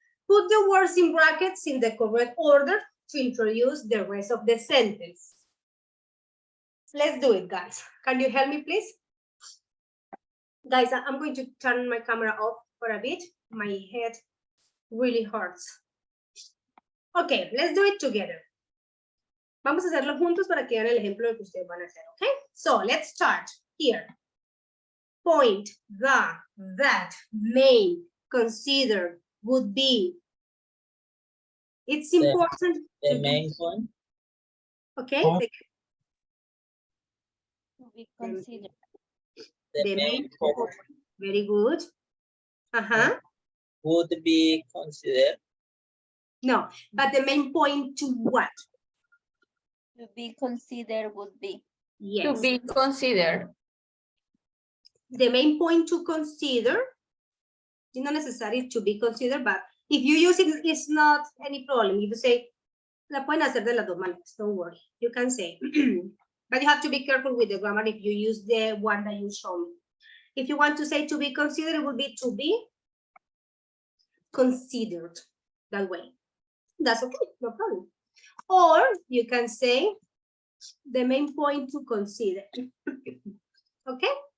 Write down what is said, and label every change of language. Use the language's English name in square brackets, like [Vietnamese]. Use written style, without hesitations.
[English] Put the words in brackets in the correct order to introduce the rest of the sentence. Let's do it, guys. Can you help me, please? Guys, I'm going to turn my camera off for a bit. My head really hurts. Okay, let's do it together. [Spanish] Vamos a hacerlo juntos para que vean el ejemplo de que ustedes van a hacer, okay? [English] So, let's start here. Point, that, main, consider, would be. It's important. The main point. Okay. Oh. To be considered. The main point Very good. Uh-huh. would be considered. No, but the main point to what? To be considered would be. Yes. To be considered. The main point to consider, it's not necessary to be considered, but if you use it, it's not any problem. If you say, [Spanish] la pueden hacer de las dos maneras, [English] don't worry. You can say, but you have to be careful with the grammar if you use the one that you show me. If you want to say to be considered, it would be to be considered that way. That's okay, no problem. Or you can say the main point to consider. Okay?